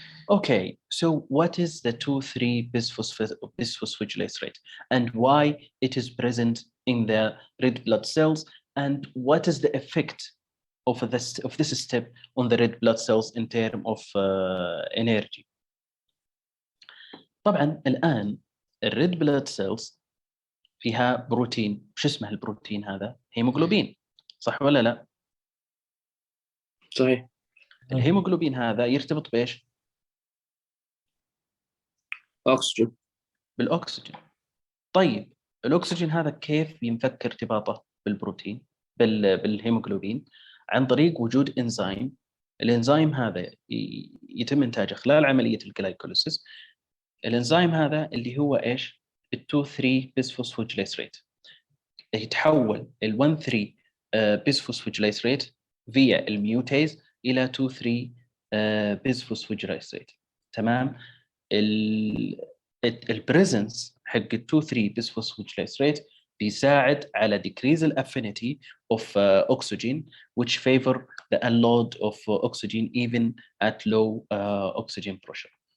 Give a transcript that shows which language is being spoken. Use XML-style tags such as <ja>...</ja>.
<en>Okay, so what is the 2,3-bisphosphoglycerate rate and why it is present in the red blood cells, and what is the effect of this step on the red blood cells in terms of energy?</en> <ar>طبعا الآن الريد بلاد سيلز فيها بروتين، شو اسمه البروتين هذا؟ هيموغلوبين، صح ولا لا؟ صحيح. الهيموغلوبين هذا يرتبط بايش؟ أكسجين. بالاكسجين. طيب الاكسجين هذا كيف ينفك ارتباطه بالبروتين بالهيموغلوبين؟ عن طريق وجود انزيم. الانزيم هذا يتم انتاجه خلال عمليه الجلايكوليسيس. الانزيم هذا اللي هو ايش؟ ال 2,3-bisphosphoglycerate، يتحول ال 1,3-bisphosphoglycerate via الميوتيز الى 2,3-bisphosphoglycerate.</ar> <en>تمام، البريزنس حق ال 2,3-bisphosphoglycerate بيساعد على decrease the affinity of oxygen, which favor the unload of oxygen even at low oxygen pressure.</en>